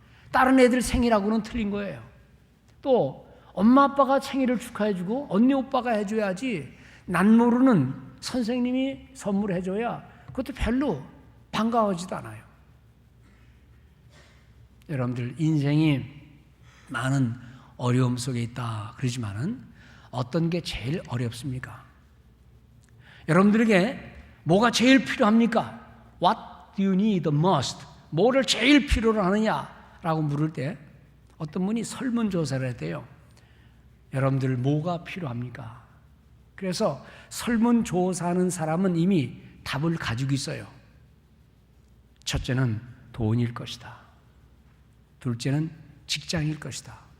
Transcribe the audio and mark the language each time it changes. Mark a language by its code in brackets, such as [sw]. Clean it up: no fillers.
[ko] 다른 애들 생일하고는 틀린 거예요. 또 엄마 아빠가 생일을 축하해주고 언니 오빠가 해줘야지 난 모르는 선생님이 선물해줘야 그것도 별로 반가워지도 않아요. 여러분들 인생이 많은 어려움 속에 있다 그러지만은 어떤 게 제일 어렵습니까? 여러분들에게 뭐가 제일 필요합니까? [en] What do you need the most? [ko] 뭐를 제일 필요로 하느냐라고 물을 때 어떤 분이 설문조사를 했대요. 여러분들 뭐가 필요합니까? 그래서 설문조사하는 사람은 이미 답을 가지고 있어요. 첫째는 돈일 것이다. 둘째는 직장일 것이다.